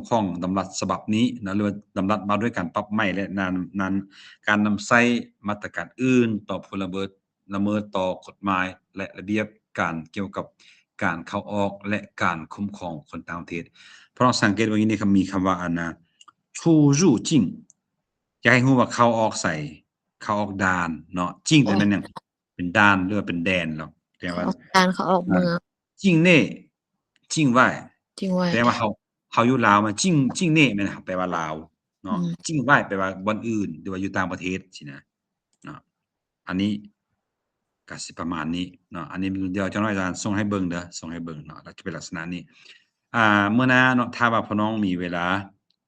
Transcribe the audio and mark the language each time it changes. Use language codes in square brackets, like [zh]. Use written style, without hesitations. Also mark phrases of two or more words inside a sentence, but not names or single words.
[lo] ຂອງດຳລັດສະບັບນີ້ນະຫຼືວ່າດຳລັດມາດ້ວຍການປັບໃໝ່ແລະນັ້ນການນຳໃຊ້ມາດຕະການອື່ນຕໍ່ພົນລະເມືອງລະເມີດຕໍ່ກົດໝາຍແລະລະບຽບການກ່ຽວກັບການເຂົ້າອອກແລະການຄຸ້ມຄອງຄົນຕ່າງປະເທດເພາະເຮົາສັງເກດວ່ານີ້ມີຄຳວ່າອັນນະ出入境ຢາກໃຫ້ຮູ້ວ່າເຂົ້າອອກໃສ່ເຂົ້າອອກດ່ານເນາະຈິງແຕ່ມັນເນີ້ຍເປັນດ່ານຫຼືວ່າເປັນແດນດອກແປວ່າ ດ່ານເຂົາອອກເມືອງ [zh] 境内境外 [lo] ແປວ່າເຮົາຢູ່ລາວມາ境内ແມ່ນແປວ່າລາວເນາະ境外ແປວ່າບ່ອນອື່ນຫຼືວ່າຢູ່ຕ່າງປະເທດສິນະເນາະອັນນີ້ກໍສິປະມານນີ້ເນາະອັນນີ້ດຽວຈັ່ງໜ້ອຍອາຈານສົ່ງໃຫ້ເບິ່ງເດີ້ສົ່ງໃຫ້ເບິ່ງເນາະແລ້ວຈະເປັນລັກສະນະນີ້ມື້ໜ້າເນາະຖ້າວ່າພີ່ນ້ອງມີເວລາຫ